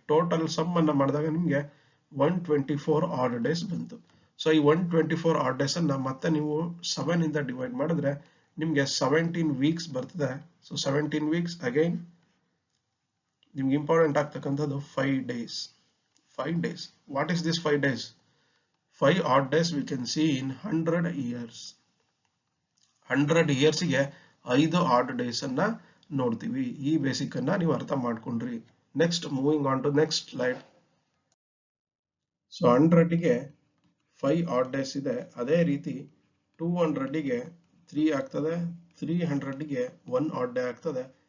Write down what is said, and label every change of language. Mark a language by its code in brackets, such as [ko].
[kn] Total some ಅನ್ನ ಮಾಡಿದಾಗ ನಿಮ್ಗೆ 124 ಆಡ್ ಡೇಸ್ ಬಂತು. ಸೊ ಈ 124 ಆಡ್ ಡೇಸ್ ಅನ್ನ ಮತ್ತೆ ನೀವು 7 ಇಂದ ಡಿವೈಡ್ ಮಾಡಿದ್ರೆ ನಿಮ್ಗೆ 17 ವೀಕ್ಸ್ ಬರ್ತದೆ. ಸೊ 17 ವೀಕ್ಸ್ ಅಗೈನ್ ನಿಮ್ಗೆ ಇಂಪಾರ್ಟೆಂಟ್ ಆಗ್ತಕ್ಕಂಥದ್ದು 5 days. [en] 5 days. What is this 5 days? 5 odd days we can see in 100 years. [kn] 100 years ಗೆ 5 odd days ಅನ್ನ ನೋಡ್ತೀವಿ. ಈ ಬೇಸಿಕ್ ಅನ್ನ ನೀವು ಅರ್ಥ ಮಾಡ್ಕೊಂಡ್ರಿ. [en] Next moving on to next slide. [kn] So 100 ಗೆ 5 odd days ಇದೆ. ಅದೇ ರೀತಿ 200 ಗೆ 3 ಆಗ್ತದೆ, 300 ಗೆ 1 odd day ಆಗ್ತದೆ.